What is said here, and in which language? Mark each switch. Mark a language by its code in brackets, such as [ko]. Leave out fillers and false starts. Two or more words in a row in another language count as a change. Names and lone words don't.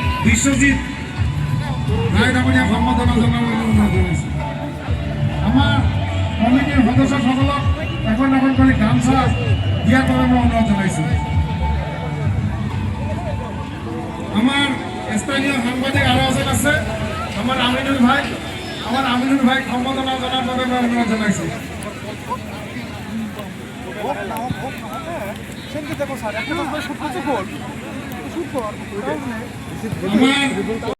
[as] বিশ্বজিৎ রায়দামণিয়া সম্বর্ধনা জনাবলৈ অনুৰোধ জনাইছোঁ। আমাৰ কমিটিৰ সদস্যসকলক এখন এখন কৰি গামছা দিয়াৰ বাবে মই অনুৰোধ জনাইছোঁ। আমার স্থানীয় সাংবাদিক আরো এজন আছে, আমার আমিনুল ভাই সম্বোধনা জানার বাবে মই অনুৰোধ জনাইছোঁ। আমার